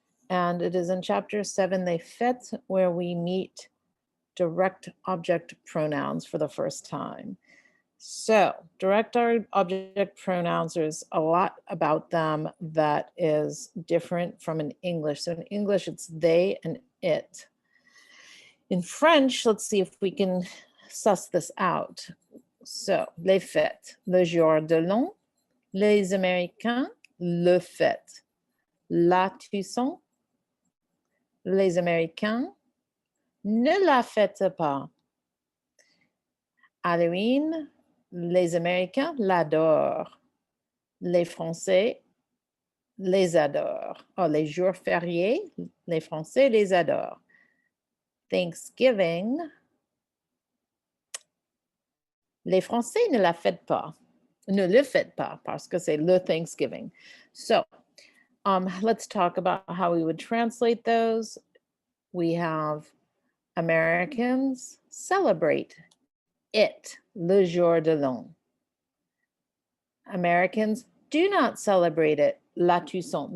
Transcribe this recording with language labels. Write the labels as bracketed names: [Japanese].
[English] And it is in chapter 7, Les Fêtes, where we meet direct object pronouns for the first time. So, direct object pronouns, there's a lot about them that is different from in English. So, in English, it's they and it. In French, let's see if we can suss this out. [French] So, les fêtes, le jour de l'an, les Américains, le fête, la Toussaint, les Américains ne la fêtent pas. Halloween, les Américains l'adorent. Les Français les adorent. Oh, les jours fériés, les Français les adorent. Thanksgiving, les Français ne la fêtent pas. Ne le fêtent pas parce que c'est le Thanksgiving. [English] So, let's talk about how we would translate those. We have Americans celebrate it, le jour de l'an. Americans do not celebrate it, la Toussaint.